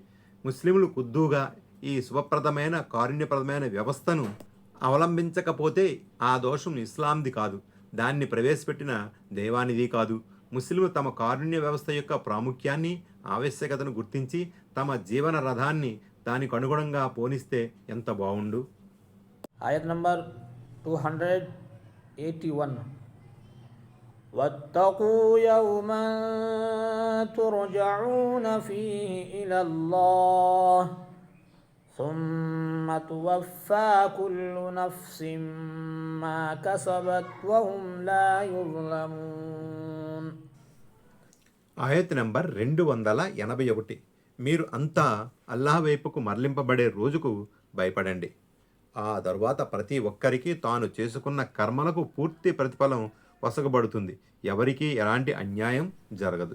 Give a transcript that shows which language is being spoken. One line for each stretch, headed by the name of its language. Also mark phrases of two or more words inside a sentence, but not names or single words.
Telugu: ముస్లింలు కుద్దుగా ఈ శుభప్రదమైన కారుణ్యప్రదమైన వ్యవస్థను అవలంబించకపోతే ఆ దోషం ఇస్లాంది కాదు, దాన్ని ప్రవేశపెట్టిన దైవానిది కాదు. ముస్లింలు తమ కారుణ్య వ్యవస్థ యొక్క ప్రాముఖ్యాన్ని, ఆవశ్యకతను గుర్తించి తమ జీవన రథాన్ని దానికి అనుగుణంగా పోనిస్తే ఎంత బాగుండు. ఆయత్ నంబర్ 281.
Arabic: واتقوا يوما ترجعون فيه إلى الله ثم توفى كل نفس ما كسبت وهم لا يظلمون.
Telugu: ఆయత్ నంబర్ 281. మీరు అంతా అల్లాహ్ వైపుకు మరలింపబడే రోజుకు భయపడండి. ఆ తరువాత ప్రతి ఒక్కరికి తాను చేసుకున్న కర్మలకు పూర్తి ప్రతిఫలం వసగబడుతుంది. ఎవరికీ ఎలాంటి అన్యాయం జరగదు.